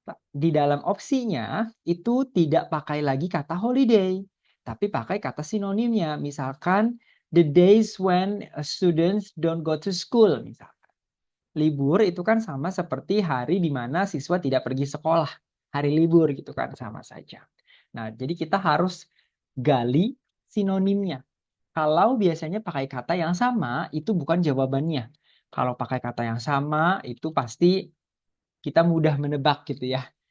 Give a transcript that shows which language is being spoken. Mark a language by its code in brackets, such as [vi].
[id] Di dalam opsinya itu tidak pakai lagi kata holiday, tapi pakai kata sinonimnya. [en] Misalkan the days when students don't go to school. [id] Misalkan. Libur itu kan sama seperti hari di mana siswa tidak pergi sekolah. Hari libur gitu kan sama saja. Nah, jadi kita harus gali sinonimnya. Kalau biasanya pakai kata yang sama, itu bukan jawabannya. Kalau pakai kata yang sama, itu pasti kita mudah menebak gitu ya.